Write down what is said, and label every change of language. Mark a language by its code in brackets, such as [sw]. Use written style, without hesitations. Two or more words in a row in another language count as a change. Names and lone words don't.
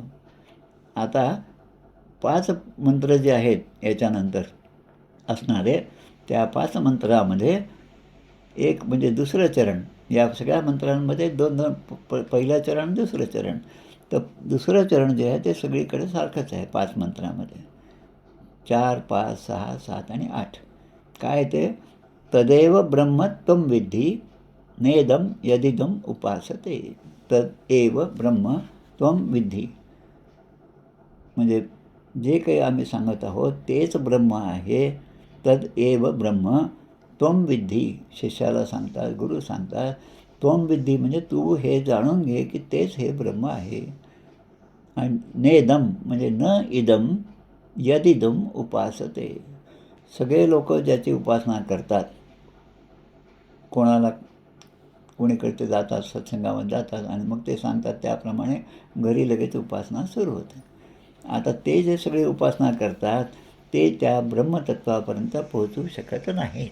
[mr] आता 5 मंत्र जे आहेत याच्यानंतर असणारे, त्या 5 मंत्रामध्ये एक म्हणजे दुसरं चरण. या सगळ्या मंत्रांमध्ये दोन पहिलं चरण, दुसरं चरण. तर दुसरं चरण जे आहे ते सगळीकडे सारखंच आहे 5 मंत्रामध्ये. 4, 5, 6, 7 आणि 8 काय ते, [sa] तदेव ब्रह्म त्वं विद्धि नेदम यदिदम उपासते. तदेव ब्रह्म त्वं विद्धि, [mr] म्हणजे जे काही आम्ही सांगत आहोत तेच ब्रह्म आहे. [sa] तदेव ब्रह्म त्वं विद्धि, [mr] शिष्याला सांगतात, गुरु सांगतात. [sa] त्वं विद्धि [mr] म्हणजे तू हे जाणून घे की तेच हे ब्रह्म आहे. आणि नेदम म्हणजे [sa] न इदम यदिदम उपासते. [mr] सगळे लोक ज्याची उपासना करतात, कोणीकडे ते जातात, सत्संगामध्ये जातात आणि मग ते सांगतात त्याप्रमाणे घरी लगेच उपासना सुरू होते. आता ते जे सगळे उपासना करतात ते त्या ब्रह्मतत्वापर्यंत पोहोचू शकत नाहीत.